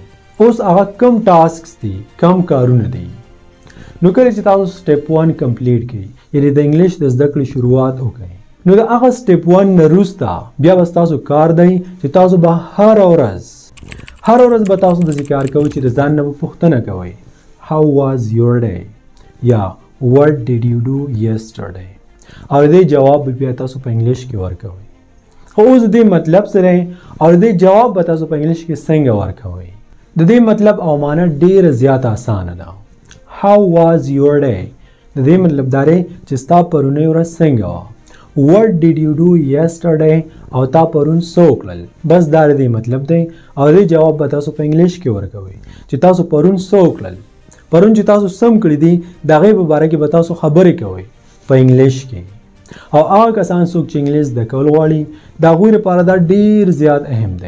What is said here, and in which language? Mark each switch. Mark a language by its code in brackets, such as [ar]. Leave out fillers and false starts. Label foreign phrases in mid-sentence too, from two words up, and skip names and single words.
[ps] اوس هغه کم ټاسکس دي، کم کارونه دي. نو کله چې تاسو سټیپ 1 کمپلیټ کړئ، یعنې د انګلیش د زده کړې شروعات وکړئ، نو د هغه سټیپ 1 نه وروسته بیا به ستاسو کار دی چې تاسو به هره ورځ به تاسو داسې کار کوئ چې د ځان نه به پوښتنه کوئ [en] How was your day؟ یا What did you do yesterday؟ [ps] او دې جواب به بیا تاسو په انګلیش کې ورکوئ. خو اوس د دې مطلب سره او دې جواب به تاسو په انګلیش کې څنګه ورکوئ؟ د دې مطلب او معنی ډېره زیاته اسانه ده. [en] How was your day؟ [ps] د دې مطلب دا دی چې ستا پرونی ورځ څنګه وه. [en] What did you do yesterday؟ [ps] او تا پرون څه وکړل. بس دا د دې مطلب دی او دې جواب به تاسو په انګلیش کې ورکوئ چې تاسو پرون څه وکړل. پرون چې تاسو سم کړي دي د هغې په باره کې به تاسو خبرې کوئ په انګلیش کې. او هغه کسان څوک چې انګلیش زده کول غواړي د هغوی لپاره دا ډېر زیات اهم دی.